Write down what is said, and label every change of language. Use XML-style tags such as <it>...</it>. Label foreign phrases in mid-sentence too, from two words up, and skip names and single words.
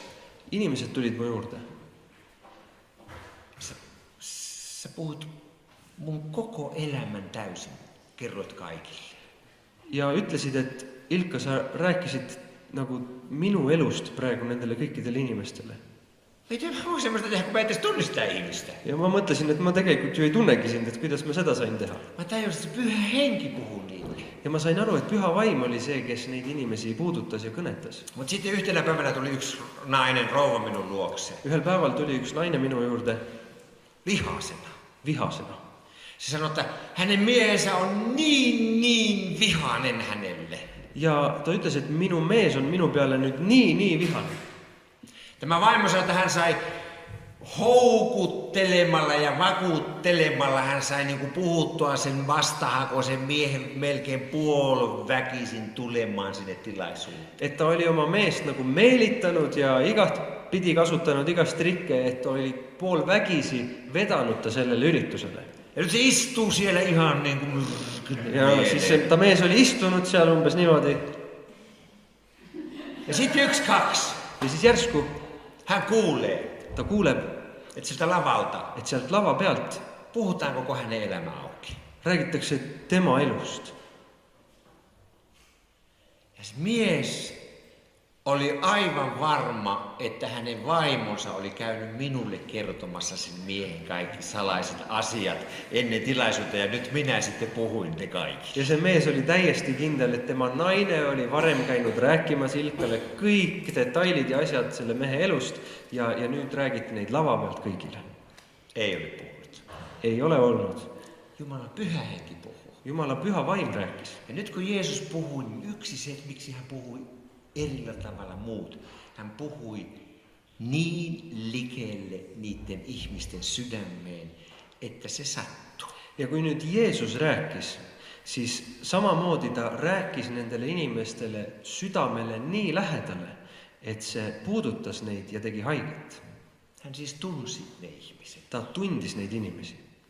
<et>Inimesed tulid mu juurde.</et> <fi>Sä puhut mun koko elämän täysin. Kerroit kaikille.</fi> <et>Ja ütlesid, et Ilkka, sa rääkisid nagu minu elust praegu nendele kõikidele inimestele.</et> <fi>Ei te voi semmoista tehdä, kun mä edes tunnistaa ihmistä.</fi> <et>Ja ma mõtlesin, et ma tegelikult ju ei tunnegi sind, et kuidas ma seda sain teha.</et> <fi>Mä tajusin, että Pyhä Henki puhuu niille.</fi> <et>Ja ma sain aru, et Püha Vaim oli see, kes neid inimesi puudutas ja kõnetas.</et> <fi>Mutta sitten yhtenä päivänä tuli yksi nainen, rouva minun luokseen.</fi> <et>Ühel päeval tuli üks naine minu juurde</et> <fi>Vihasena.</fi> <et>vihasena.</et> <fi>Se sanoi, että hänen miehensä on niin vihainen hänelle.</fi> <et>Ja ta ütles, et minu mees on minu peale nüüd nii vihane.</et> <fi>Tämä vaimo sanoi, että hän sai houkuttelemalla ja vakuuttelemalla hän sai niinku puhuttua sen vastahakoisen miehen melkein puoliväkisin tulemaan sinne tilaisuuteen.</fi> <et>Et ta oli oma meest nagu meelitanud ja igat pidi kasutanud igast trikke, et oli pool vägisi vedanud ta sellele üritusele.</et> <fi>Ja nyt se istuu siellä ihan niin kuin myrkyinen</fi> <et>Ja siis ta mees oli istunud seal umbes niimoodi.</et> <fi>Ja sitten yksi, kaksi.</fi> <et>Ja siis järsku</et> <fi>Hän kuulee,</fi> <et>ta kuuleb,</et> <fi>että sieltä lavalta</fi> <et>et sealt lava pealt</et> <fi>puhutaan koko hänen elämä auki.</fi> <et>räägitakse tema elust.</et> <fi>Ja se mies oli aivan varma, että hänen vaimonsa oli käynyt minulle kertomassa sen miehen kaikki salaiset asiat ennen tilaisuutta ja nyt minä sitten puhuin ne kaikki.</fi> <et>Ja see mees oli täiesti kindel, et tema naine oli varem käinud rääkimas Ilkale kõik detailid ja asjad selle mehe elust ja nüüd räägiti neid lava pealt kõigile.</et> <fi>Ei ole puhunut. Ei ole olnud. Jumalan Pyhä Henki puhuu.</fi> <et>Jumala Püha Vaim rääkis.</et> <fi>Ja nyt kun Jeesus puhui, niin yksi se, että miksi hän puhui erillä tavalla muut. Hän puhui niin likelle niiden ihmisten sydämeen, että se sattui.</fi> <et>Ja kui nüüd Jeesus rääkis, siis samamoodi ta rääkis nendele inimestele südamele nii lähedale, et see puudutas neid ja tegi haiget.</et> <fi>Hän siis tunsi ne ihmiset.</fi> <et>Ta tundis neid inimesi.</et>